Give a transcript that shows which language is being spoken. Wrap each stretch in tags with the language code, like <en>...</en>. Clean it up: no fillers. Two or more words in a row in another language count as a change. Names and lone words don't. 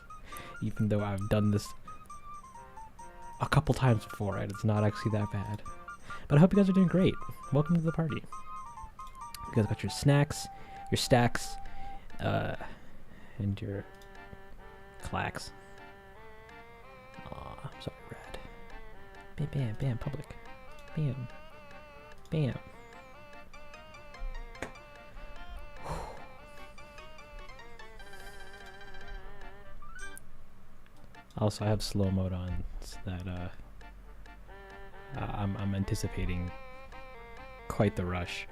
<en>Even though I've done this a couple times before, and it's not actually that bad. But I hope you guys are doing great. Welcome to the party. You guys got your snacks, your stacks, and your clacks. Aw, I'm sorry, Rad. Bam, bam, bam, public. Bam. Bam. Also, I have slow mode on so that I'm anticipating quite the rush.</en>